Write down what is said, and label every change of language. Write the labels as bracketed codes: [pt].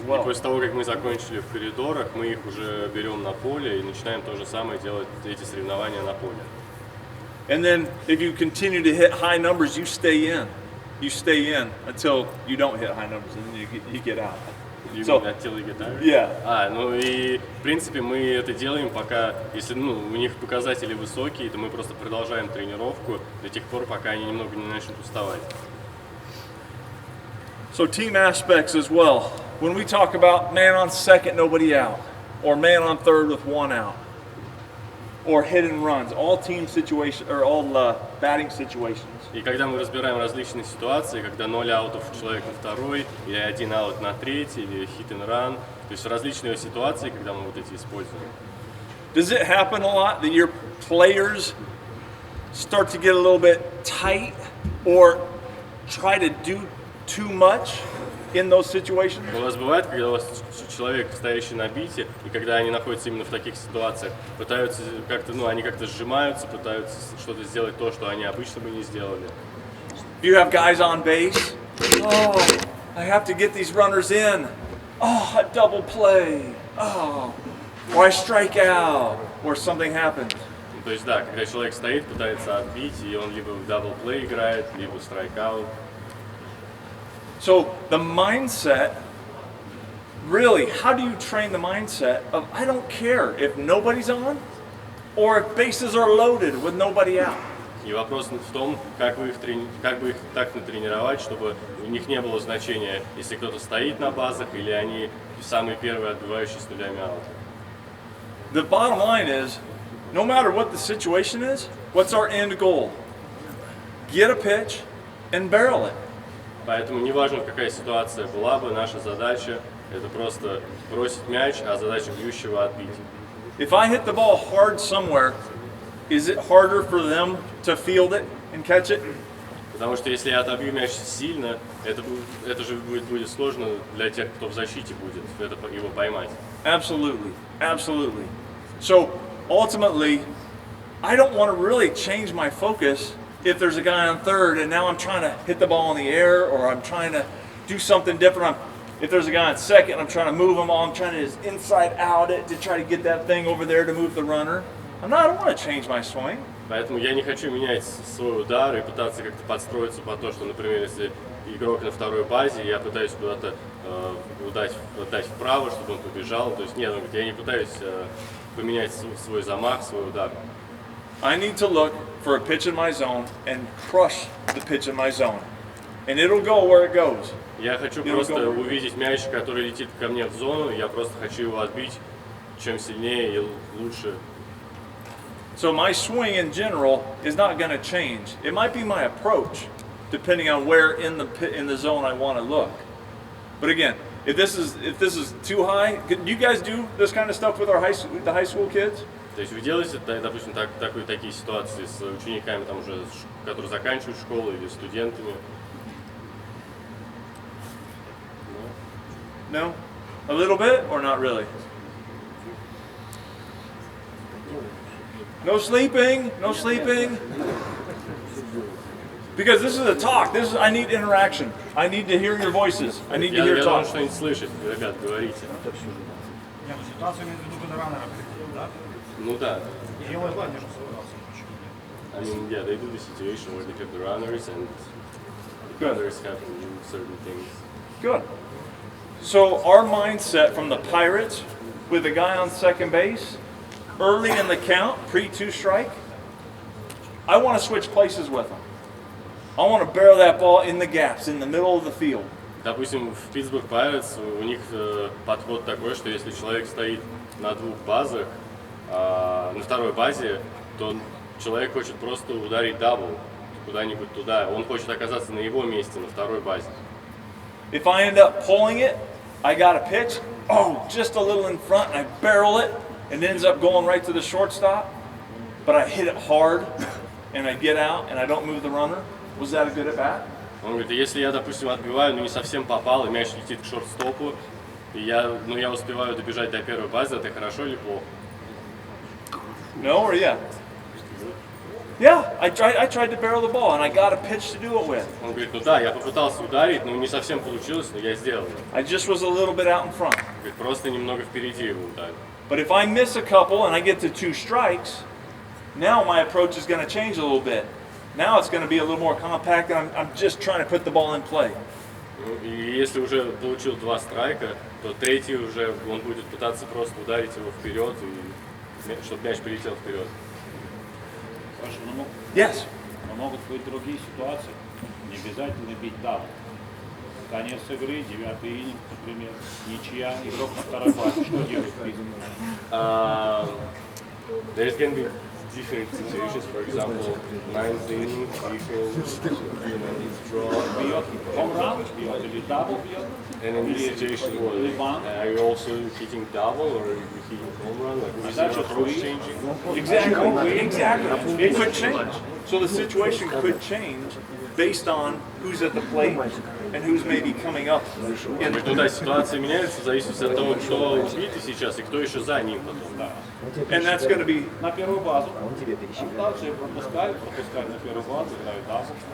[ru] И после того, как мы закончили в коридорах, мы их уже берем на поле и начинаем то же самое делать, эти соревнования на поле. [en] And then if you continue to hit high numbers, you stay in. You stay in until you don't hit high numbers and then you get out. So, yeah. [ru] Ну и в принципе мы это делаем, пока, если у них показатели высокие, то мы просто продолжаем тренировку до тех пор, пока они немного не начнут уставать. [en] So team aspects as well. When we talk about man on second, nobody out, or man on third with one out, or hit and runs, all team situations or all batting situations. [ru] И когда мы разбираем различные ситуации, когда 0 аутов человек на второй, или 1 аут на третий, или hit and run, то есть различные ситуации, когда мы вот эти используем. [en] Does it happen a lot that your players start to get a little bit tight or try to do too much in those situations? [ru] У вас бывает, когда у вас человек, стоящий на бите, и когда они находятся именно в таких ситуациях, пытаются как-то, они как-то сжимаются, пытаются что-то сделать то, что они обычно бы не сделали. [en] Do you have guys on base? Oh, I have to get these runners in. Oh, a double play. Oh, or I strike out, or something happens. [ru] То есть, да, когда человек стоит, пытается отбить, и он либо в дабл-плей играет, либо страйкаут. [en] So the mindset, really, how do you train the mindset of I don't care if nobody's on or if bases are loaded with nobody out? [ru] И вопрос в том, как бы их так натренировать, чтобы у них не было значения, если кто-то стоит на базах или они самые первые отбивающие с нулями аута. [en] The bottom line is, no matter what the situation is, what's our end goal? Get a pitch and barrel it. [ru] Поэтому неважно, какая ситуация была бы, наша задача это просто бросить мяч, а задача бьющего отбить. [en] If I hit the ball hard somewhere, is it harder for them to field it and catch it? [ru] Потому что если я отобью мяч сильно, это же будет сложно для тех, кто в защите будет его поймать. [en] Absolutely, absolutely. So ultimately, I don't want to really change my focus if there's a guy on third and now I'm trying to hit the ball in the air or I'm trying to do something different. If there's a guy on second, I'm trying to move him all. I'm trying to just inside out it to try to get that thing over there to move the runner. I don't want to change my swing. [ru] Поэтому я не хочу менять свой удар и пытаться как-то подстроиться по то, что, например, если игрок на второй базе, я пытаюсь куда-то отдать вправо, чтобы он побежал. То есть нет, я не пытаюсь поменять свой замах, свой удар. [en] I need to look for a pitch in my zone and crush the pitch in my zone. And it'll go where it goes. [ru] Я хочу просто увидеть мяч, который летит ко мне в зону, я просто хочу его отбить чем сильнее и лучше. [en] So my swing in general is not going to change. It might be my approach, depending on where in the zone I want to look. But again, if this is too high, do you guys do this kind of stuff with the high school kids? [ru] То есть вы делаете, допустим, такие ситуации с учениками, там уже, которые заканчивают школу или студентами? [en] No? A little bit or not really? No sleeping, no sleeping. Because this is a talk. I need interaction. I need to hear your voices. I need to hear [ru] Я [en] talk. [ru] должен что-нибудь слышать, ребят, говорите. Ситуацию имеет в виду, когда раннера приходит, да? Ну да. Делает между собой. [en] I mean, yeah, they do the situation where they pick the runners and the runners have to do certain things. Good. So our mindset from the Pirates with a guy on second base, early in the count, pre-2 strike, I want to switch places with him. I want to barrel that ball in the gaps, in the middle of the field. [ru] Допустим, в Pittsburgh Pirates у них подход такой, что если человек стоит на двух базах, на второй базе, то человек хочет просто ударить дабл куда-нибудь туда. Он хочет оказаться на его месте, на второй базе. [en] If I end up pulling it, I got a pitch, just a little in front, and I barrel it, and it ends up going right to the shortstop, but I hit it hard, and I get out, and I don't move the runner. Was that a good at bat? [ru] Он говорит, если я, допустим, отбиваю, но не совсем попал, и мяч летит к шорт-стопу, и я успеваю добежать до первой базы, это хорошо или плохо? [en] No or yeah? Yeah, I tried to barrel the ball, and I got a pitch to do it with. [ru] Он говорит, ну да, я попытался ударить, но не совсем получилось, но я сделал. [en] I just was a little bit out in front. [ru] Говорит, просто немного впереди его ударил. [en] But if I miss a couple and I get to 2 strikes, now my approach is going to change a little bit. Now it's going to be a little more compact, and I'm just trying to put the ball in play. [ru] И если уже получил 2 страйка, то третий уже он будет пытаться просто ударить его вперед, и, чтобы мяч прилетел вперед. [en] Yes. [ru] Но могут быть другие ситуации. Не обязательно бить дабл. Конец игры, 9-й ининг, например, ничья, игрок на второй базе. Что делать в принципе? [en] There's going to be different situations. For example, 9th inning, you can draw. [ru] Бьет хомран, бьет или дабл бьет. [en] And in this situation, are you also hitting double or are you hitting home run? Like, is your approach changing? Exactly. It could change. So the situation could change based on who's at the plate and who's maybe coming up. [ru] Ну да, ситуация меняется в зависимости от того, кто убитый сейчас и кто еще за ним потом. [en] And that's going to be [ru] На первую базу. Дальше пропускают на первую базу, играют дабл.